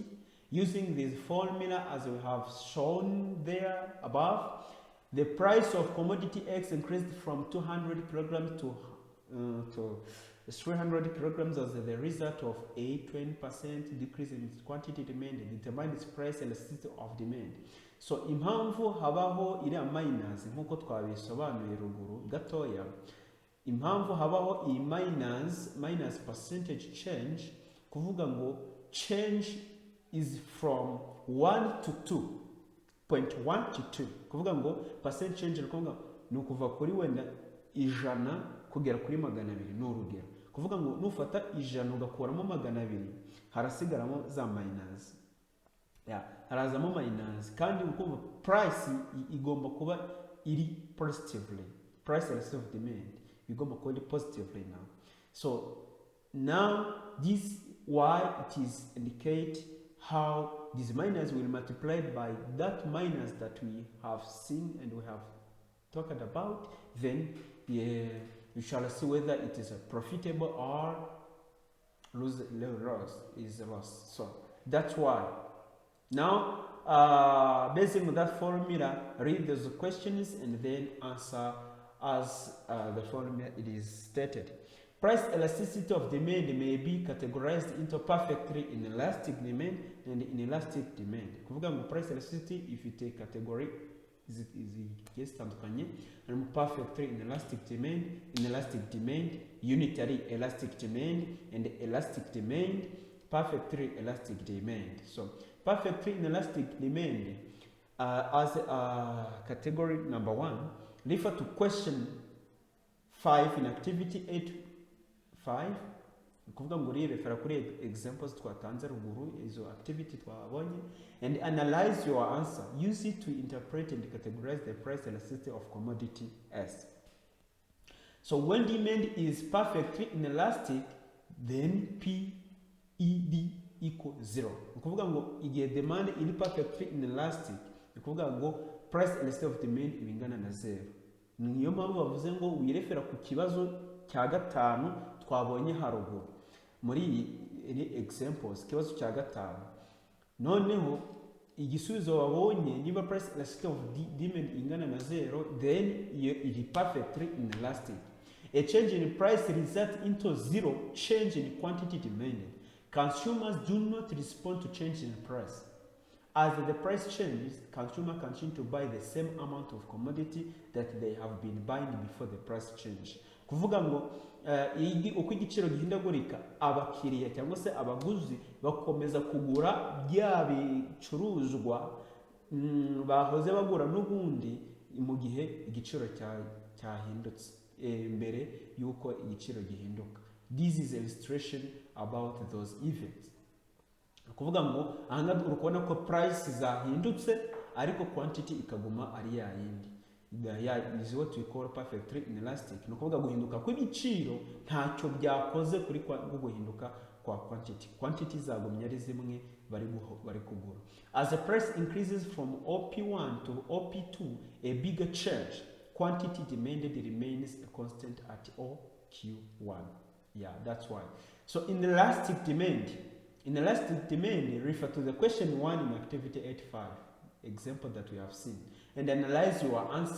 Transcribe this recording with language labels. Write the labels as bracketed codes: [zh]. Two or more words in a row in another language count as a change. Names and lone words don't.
[en] Using this formula as we have shown there above, the price of commodity X increased from 200 kilograms to 300 kilograms as the result of a 20% decrease in its quantity demanded. Determine its price elasticity of demand. [rw] So impamvu habaho iriya minus nkuko twabisobanuye ruguru gatoya, impamvu habaho iyi minus [en] percentage change [rw] kuvuga ngo [en] change is from 1 to 2. [rw] 1 to 2 kuvuga ngo [en] percent change [rw] ni kuva kuri wenda ijana kugera kuri 200 ni urugero. Kuvuga ngo nufata ijana ugakuramo 200 harasigaramo za minus, harazamo minus kandi ukumva price igomba kuba iri positively, [en] price elasticity of demand [rw] igomba kuba iri [en] positively now. So now this why it is indicate how this minus will multiply by that minus that we have seen and we have talked about, then you shall see whether it is a profitable or loss. So that's why. Now, based on that formula, read those questions and then answer as the formula it is stated. Price elasticity of demand may be categorized into perfectly inelastic demand and inelastic demand. [rw] Kuvuga ngo [en] price elasticity, if you take category, is tandukanye, and perfectly inelastic demand, unitary elastic demand, and elastic demand, perfectly elastic demand. So perfectly inelastic demand as category number 1, refer to question 5 in activity 8.5. [rw] Kuvuga ngo refera kuri examples twatanze ruguru izo activity twabonye [en] and analyze your answer. Use it to interpret and categorize the price elasticity of commodity S. So when demand is perfectly inelastic, then PED equals 0. [rw] Kuvuga ngo igihe demand iri [en] perfectly inelastic, [rw] kuvuga ngo [en] price elasticity of demand [rw] ibingana na 0. Niyo mpamvu bavuze ngo wirefera ku kibazo cya gatanu twabonye haruguru muri examples, kibazo cya gatanu. Noneho igisubizo wabonye niba [en] price elasticity of demand [rw] ingana na 0, [en] then it is perfectly inelastic. A change in price results into 0 change in quantity demanded. Consumers do not respond to change in price. As the price changes, consumers continue to buy the same amount of commodity that they have been buying before the price change. [rw] Kuvuga ngo uko igiciro gihindagurika, abakiriya cyangwa se abaguzi bakomeza kugura bya bicuruzwa bahoze bagura n'ubundi mu gihe igiciro cyahindutse mbere yuko igiciro gihinduka. [en] This is illustration about those events. [rw] kuvuga ngo ahangaha urukubona ko price zahindutse ariko quantity ikaguma ari ya yindi. [en] Is what we call perfectly inelastic. [rw] Ni ukuvuga guhinduka kw'ibiciro ntacyo byakoze kuri guhinduka kwa quantity. Quantity zagumye ari zimwe bari kugura. [en] As the price increases from OP1 to OP2, a bigger change, quantity demanded remains a constant at OQ1. Yeah, that's why. So inelastic demand refer to the question 1 in activity 85, example that we have seen, and analyze your answer.